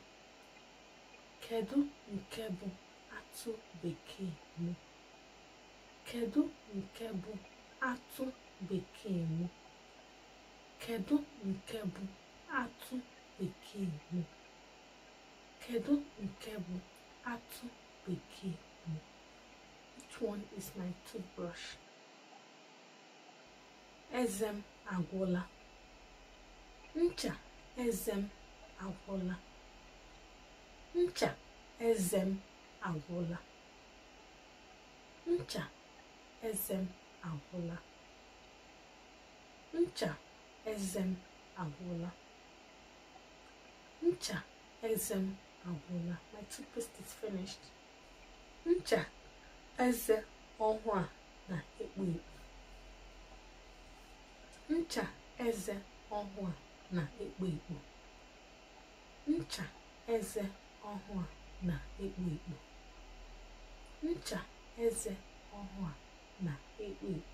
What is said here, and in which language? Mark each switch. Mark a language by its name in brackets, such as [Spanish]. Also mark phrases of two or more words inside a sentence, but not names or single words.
[Igbo] Kedu nke bụ atụ bekee. Kedu nke bụ atụ bekee. Kedu nke bụ atụ bekee m? Kedu nke bụ atụ bekee m? [English] Which one is my toothbrush? [Igbo] Eze m agwụla. Ncha eze m agwụla. Ncha eze m agwụla. Ncha eze m agwụla. Ncha eze m agwụla. Ncha eze m agwụla. [English] My toothpaste is finished. [Igbo] Ncha eze ọhụụ a na-ekpo ekpo. Ncha eze ọhụụ a na-ekpo ekpo. Ncha eze ọhụụ a na-ekpo ekpo. Ncha eze ọhụụ a na-ekpo ekpo.